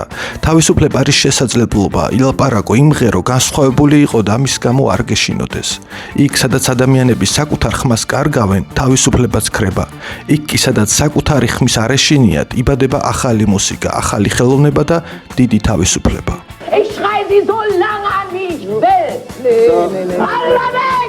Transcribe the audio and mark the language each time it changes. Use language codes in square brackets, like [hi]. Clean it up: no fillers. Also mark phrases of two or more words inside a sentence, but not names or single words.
[ka] თავისუფლება არის შესაძლებლობა, ილაპარაკო, იმღერო, განსხვავებული იყო და ამის გამო არ გეშინოდეს. იქ, სადაც ადამიანები საკუთარ ხმას კარგავენ, თავისუფლებაც ქრება. იქ კი, სადაც საკუთარი ხმის არ ეშინიათ, იბადება ახალი მუსიკა, ახალი ხელოვნება და დიდი თავისუფლება. [de] Ich schrei sie so lange an, wie ich will. Nee.